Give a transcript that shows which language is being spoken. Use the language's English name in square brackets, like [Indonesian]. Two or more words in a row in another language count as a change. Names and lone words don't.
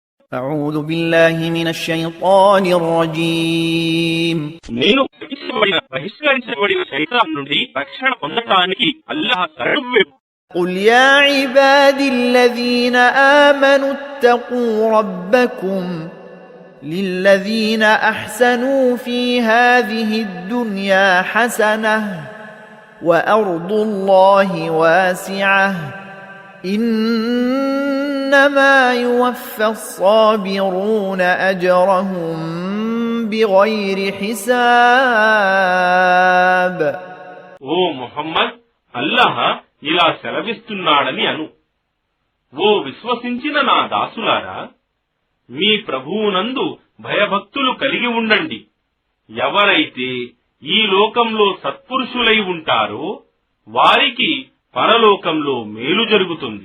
[Arabic] أعوذ بالله من الشيطان الرجيم [Telugu] నేను బహిష్కరించబడిన శైతాన్ నుండి రక్షణ పొందటానికి అల్లాహ్ శరణు [Arabic] قل يا عبادي الذين آمنوا اتقوا ربكم للذين أحسنوا في هذه الدنيا حسنة وأرض الله واسعة إنما يوفى الصابرون أجرهم بغير حساب [Telugu] ఓ ముహమ్మద్ అల్లాహ్ ఇలా సెలవిస్తున్నాడని అను. ఓ విశ్వసించిన నా దాసులారా, మీ ప్రభువునందు భయభక్తులు కలిగి ఉండండి. ఎవరైతే ఈ లోకంలో సత్పురుషులై ఉంటారో వారికి పరలోకంలో మేలు జరుగుతుంది.